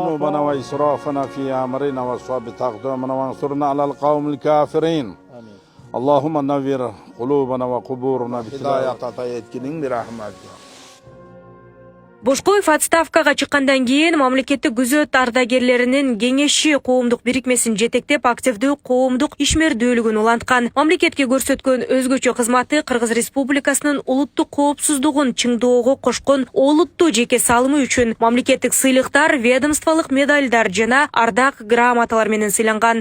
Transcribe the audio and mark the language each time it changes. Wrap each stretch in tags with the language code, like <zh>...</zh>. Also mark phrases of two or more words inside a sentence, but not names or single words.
<ar>ذنوبنا وإسرافنا في أمرنا وصواب تقدمنا وانصرنا على القوم الكافرين. اللهم نوّر قلوبنا وقبورنا بهداية عطايتك برحمتك.</ar> <ky>Бошкоев отставкага чыккандан кийин мамлекеттик күзөт ардагерлеринин кеңеши коомдук бирикмесин жетектеп активдүү коомдук ишмердүүлүгүн уланткан. Мамлекетке көрсөткөн өзгөчө кызматы Кыргыз Республикасынын улуттук коопсуздугун чыңдоого кошкон олуттуу жеке салымы үчүн мамлекеттик сыйлыктар, ведомстволук медалдар жана ардак грамоталар менен сыйланган.</ky>